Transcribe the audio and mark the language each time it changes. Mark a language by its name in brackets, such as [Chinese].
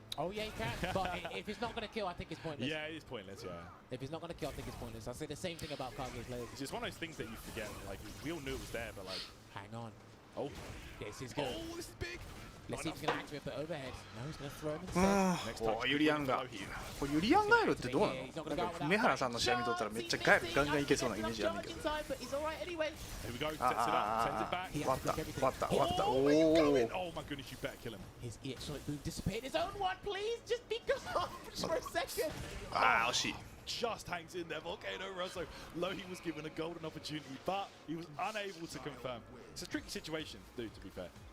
[English] Oh yeah, he can. But if it's not going to kill, I think it's pointless. Yeah, it is pointless, yeah. If it's not going to kill, I think it's pointless. I say the same thing about Kage's leg. It's just one of those things that you forget. Like, we all knew it was there, but like... Hang on. Oh. This is good. Oh, this is big. Let's see if he's going to activate the overhead. No, he's going to throw him instead. [Japanese] おユリアンがこれユリアンガエルってどうなの？なんか梅原さんの試合見とったらめっちゃガエルガンガンいけそうなイメージあるんだけど。終わった終わった終わった。おお。 [English] Oh my goodness, you better kill him. His electronic boom dissipate his own one, please. Just be gone for a second. [Japanese] ああ惜しい。 [English] Just hangs in there. Volcano Rosso. Lohi was given a golden opportunity, but he was unable to confirm. It's a tricky situation, dude, to be fair.